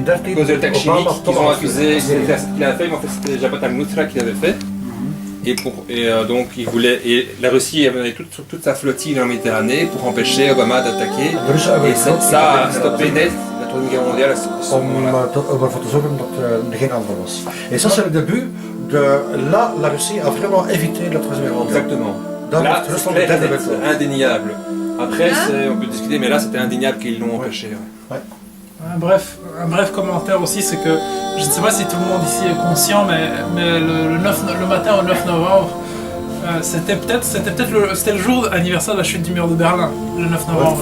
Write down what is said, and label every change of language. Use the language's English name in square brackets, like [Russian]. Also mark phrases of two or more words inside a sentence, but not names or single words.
[French] À cause de l'attaque chimique qu'ils ont accusé, qu'il a fait, mais en fait c'était Jabhat al-Nusra qui l'avait fait. Donc il voulait, et la Russie a mené toute sa flottille dans la Méditerranée pour empêcher Obama d'attaquer. Et ça a stoppé net la Troisième Guerre mondiale à ce moment-là. [Dutch] Om ervoor te zorgen dat er geen ander was. [French] Et ça c'est le début de là la Russie a vraiment évité la troisième guerre mondiale. Exactement. Dans Là, le c'est clair, c'est indéniable. Après, on peut discuter, mais là c'était indéniable qu'ils l'ont empêché. Ouais. Un bref commentaire aussi, c'est que je ne sais pas si tout le monde ici est conscient, mais le matin au 9 novembre, c'était le jour anniversaire de la chute du mur de Berlin, le 9 novembre.